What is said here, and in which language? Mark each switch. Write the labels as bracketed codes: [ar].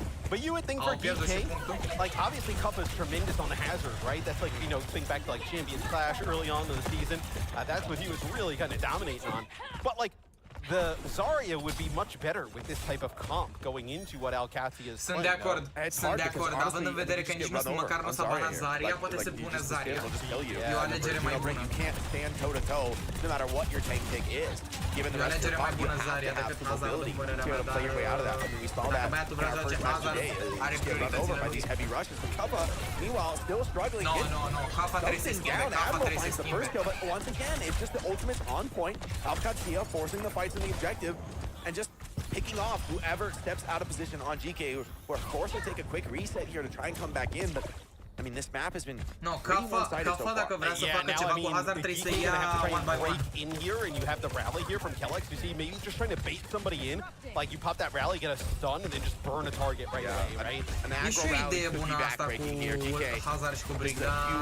[en] But you would think for DK, like obviously Kuffa is tremendous on the Hazard, right? That's like, think back to like Champions Clash early on in the season. That's what he was really kind of dominating on. But like the Zarya would be much better with this type of comp going into what Alcatia is [ro] Sunt de acord, având în vedere că nici măcar nu s-a banat Zarya, poate se pune Zarya. E o alegere mai bună. [en] You can't stand toe-to-toe no matter what your tank pick is. Given the rest of the comp, you have to have some mobility to be able to play your way out of that. I mean, we saw that in our first match today. He's getting run over by these heavy rushes. But Kappa, meanwhile, still struggling. [ro] No, Kappa trebuie să schimbe, Kappa trebuie să schimbe. [en] But once again, it's just the ultimate's on point. Alcatia forcing the fights in the objective and just picking off whoever steps out of position on GK, who are forced to take a quick reset here to try and come back in. But I mean, this map has been pretty one-sided so far. [ro] Dacă vrea să facă ceva cu Hazard, trebuie să ia [en] one by one. In here, and you have the rally here from Kellex. You see, maybe just trying to bait somebody in. Like, you pop that rally, get a stun, and then just burn a target right away, right? [ro] E și o idee bună asta cu Hazard și cu Brig, da.